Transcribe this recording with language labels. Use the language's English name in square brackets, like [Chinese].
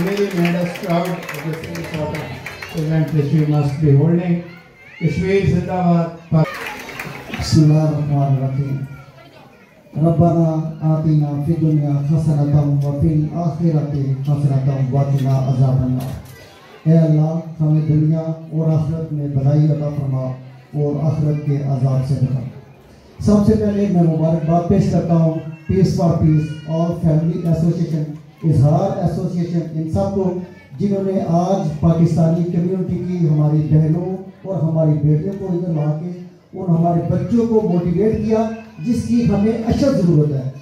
[English] Really made us proud of this sort of event which we must be holding. [Urdu] Kashmir Zindabad. [Arabic] Bismillahirrahmanirrahim. ربنا آتنا في الدنيا حسنة وفي الآخرة حسنة وقنا عذاب النار. [Urdu] اے اللہ ہمیں دنیا اور آخرت میں بھلائی عطا فرما اور آخرت کے عذاب سے بچا. سب سے پہلے میں مبارکباد پیش کرتا ہوں پیس فار پیس اور فیملی ایسوسیشن, اظہار ایسوسیشن, ان سب کو جنہوں نے آج پاکستانی کمیونٹی کی ہماری بہنوں اور ہماری بیٹیوں کو ادھر لا کے اور ہمارے بچوں کو موٹیویٹ کیا, جس کی ہمیں اشد ضرورت ہے.